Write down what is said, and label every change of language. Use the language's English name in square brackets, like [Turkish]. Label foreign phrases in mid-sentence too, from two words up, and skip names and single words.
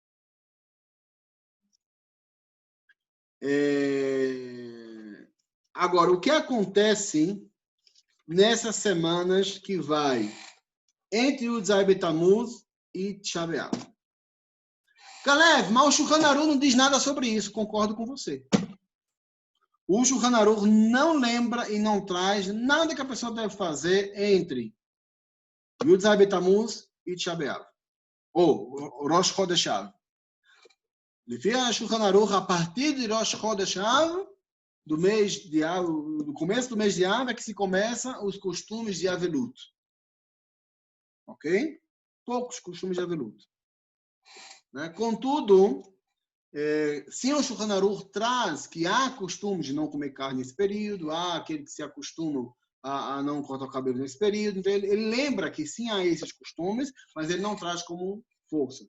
[Portuguese] Agora, o que acontece nessas semanas que vai entre o Zai Betamuz e Tisha B'Av? Kalev, mas o Shulchan Aruch não diz nada sobre isso, concordo com você. O Shulchan Aruch não lembra e não traz nada que a pessoa deve fazer entre Yud Zai Betamuz e Tisha B'Av, ou Rosh Chodesh Av. Lefi a Shulchan Aruch, a partir de Rosh Chodesh Av, do começo do mês de Av, é que se começa os costumes de Avelut. Ok? Poucos costumes de Avelut. Né? Contudo, se o Shulchan Aruch traz que há costume de não comer carne nesse período, há aquele que se acostumam a não cortar o cabelo nesse período, então ele lembra que sim há esses costumes, mas ele não traz como força.